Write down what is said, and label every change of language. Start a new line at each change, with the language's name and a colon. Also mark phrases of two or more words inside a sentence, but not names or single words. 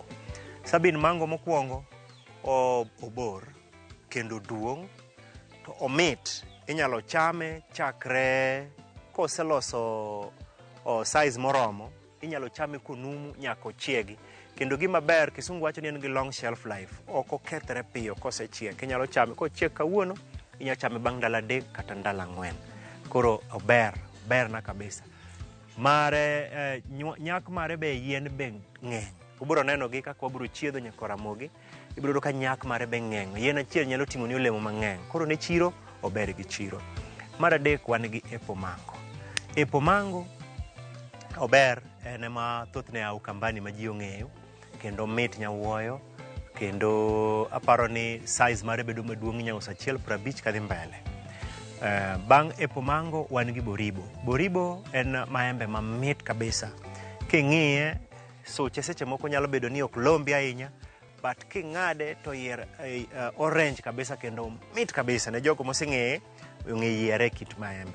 Luo (Kenya and Tanzania): Sabin mango mokwongo obor kendo duong' to omit. Inyalo chame chakre koseloso size moromo, inyalo chame konumu nyaka ochiegi. Kendo gima ber, kisungu wacho ni en gi
English: long shelf life,
Luo (Kenya and Tanzania): ok okethre piyo kosechiek. Inyalo chame kochiek kawuono, inyalo chame bang' ndalo 3 kata ndalo 4. Koro ober na kabisa. Mare nyak mare be yien be ng'eny. Ubro neno gi kaka wabro chiedho nyaka ramogi, ibro yudo ka nyak mare be ng'eny. Yien achiel nyalo timo ni olemo mang'eny. Koro ne chiro ober gi chiro. Mar 3 wan gi apple mango. Apple mango ober, en ema thothne au kambani ma ji ong'eyo kendo mit nyawuoyo kendo aparo ni size mare bedo maduong' inyalo uso 150 kadhi mbele. Bang' apple mango wan gi Boribo. Boribo en maembe mamit kabisa. King'iye suche seche moko nyalo bedo ni ok lombi ahinya, but king'ade to yier orange kabisa kendo mit kabisa ne jogo moseng'eye ong'e yiere kit maembe.